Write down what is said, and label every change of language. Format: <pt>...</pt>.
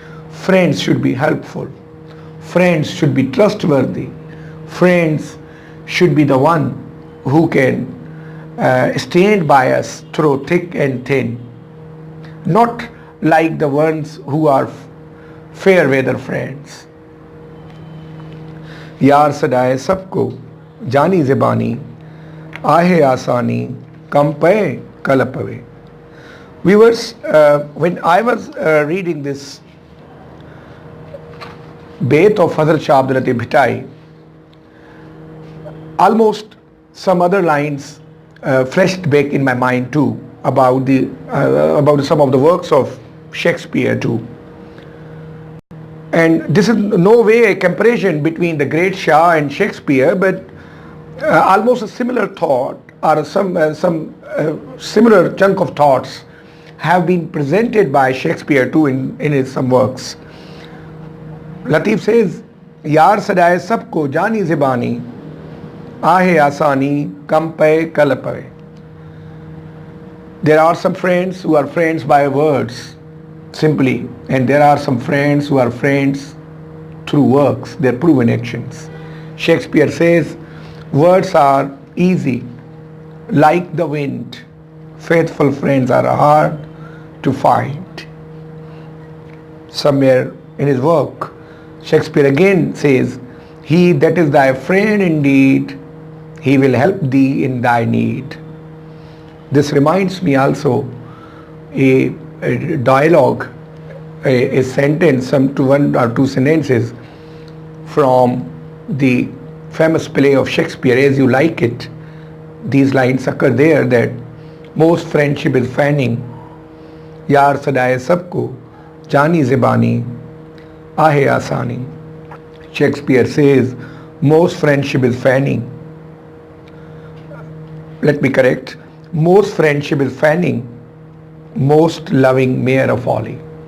<en>Friends should be helpful. Friends should be trustworthy. Friends should be the one who can stand by us through thick and thin. Not like the ones who are fair weather friends.</en> <sd>यार सदाए सबको जानी ज़बानी आहे आसानी कम पे कल पवे.</sd> <en>Viewers, when I was reading this bayt of Hazrat Shah Abdul Latif Bhittai, almost some other lines flashed back in my mind too about some of the works of Shakespeare too. And this is no way a comparison between the great Shah and Shakespeare, but almost a similar thought or some similar chunk of thoughts have been presented by Shakespeare too in his some works. Latif says,</en> <sd>यार सदाए सबको जानी ज़बानी आहे आसानी कम पे कल पवे.</sd> <en>There are some friends who are friends by words simply, and there are some friends who are friends through works, their proven actions. Shakespeare says, words are easy, like the wind. Faithful friends are hard to find. Somewhere in his work, Shakespeare again says, he that is thy friend indeed, he will help thee in thy need. This reminds me also a dialogue, a sentence, some to one or two sentences from the famous play of Shakespeare, As You Like It. These lines occur there, that most friendship is fanning.</en> <sd>यार सदाए सबको जानी ज़बानी आहे आसानी.</sd> <en>Shakespeare says most friendship is fanning. let me correct, most friendship is fanning, most loving mayor of folly.</en>